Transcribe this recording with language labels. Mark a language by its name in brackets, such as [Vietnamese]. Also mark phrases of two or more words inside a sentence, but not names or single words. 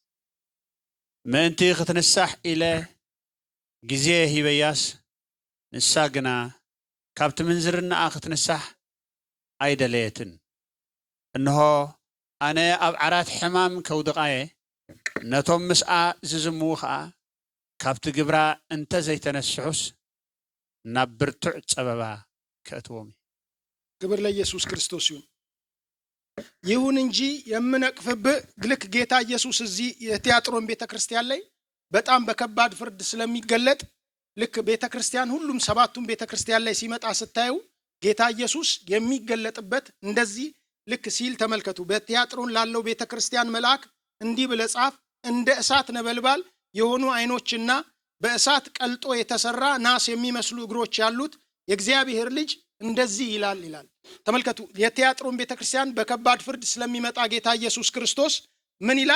[Tigrinya] ምእንቲ ክትንሳሕ ኢለ ጊዜ ሂበያስ ንሳ ግና ካብቲ ምንዝርናኣ ክትንሳሕ ኣይደለየትን እንሆ ኣነ ኣብ ዓራት ሕማም ከውድቃየ ነቶም ምስኣ ዝዝምዉ ከዓ ካብቲ ግብራ እንተ ዘይተነስሑስ ናብ ብርቱዕ ፀበባ ከእትዎም። [Amharic] ክብር ለኢየሱስ ክርስቶስ ይሁን። ይሁን እንጂ የምነቅፍብህ ልክ ጌታ ኢየሱስ እዚህ የቲያጥሮን ቤተክርስቲያን ላይ በጣም በከባድ ፍርድ ስለሚገለጥ ልክ ቤተክርስቲያን ሁሉም ሰባቱን ቤተክርስቲያን ላይ ሲመጣ ስታዩ ጌታ ኢየሱስ የሚገለጥበት እንደዚህ ልክ ሲል ተመልከቱ። በቲያጥሮን ላለው ቤተክርስቲያን መልአክ እንዲህ ብለህ ጻፍ፣ እንደ እሳት ነበልባል የሆኑ አይኖችና በእሳት ቀልጦ የተሰራ ናስ የሚመስሉ እግሮች ያሉት የእግዚአብሔር ልጅ እንደዚህ ይላል ይላል። ተመልከቱ። የቲያጥሮን ቤተክርስቲያን በከባድ ፍርድ ስለሚመጣ ጌታ ኢየሱስ ክርስቶስ ምን ይላል?